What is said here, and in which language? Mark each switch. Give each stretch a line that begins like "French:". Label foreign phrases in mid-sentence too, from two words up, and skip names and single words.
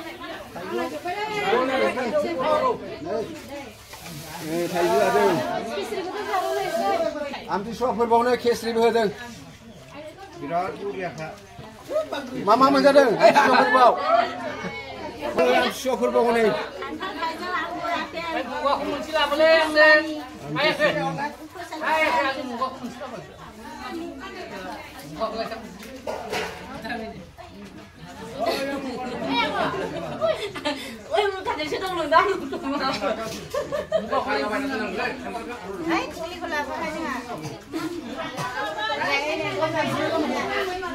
Bodo: थाइजौ जादों आमथिसुवा फोरबोआवनो खेस्रिबो होदों। बिराद बरियाखा। मा मा मोनजादों आमथिसुवा फोरबोआव? आमथिसुवा फोरबोआव नै
Vietnamese: ôi một thằng sẽ đông đường đó luôn đấy, cô làm có hay chứ hả?